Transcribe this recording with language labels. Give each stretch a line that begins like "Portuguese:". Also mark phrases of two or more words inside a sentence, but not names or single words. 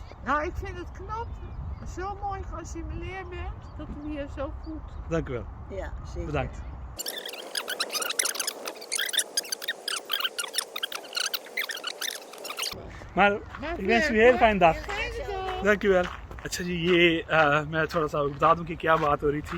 Dutch: Nou, ik vind het knap. Zo mooi geassimileerd bent. Dat doe je zo goed. Dank u wel. Ja, zeker. Bedankt. Maar ik wens u een heel fijne dag. Dank u wel.
Hindi: अच्छा जी, ये मैं थोड़ा सा बता दूं कि क्या बात हो रही थी।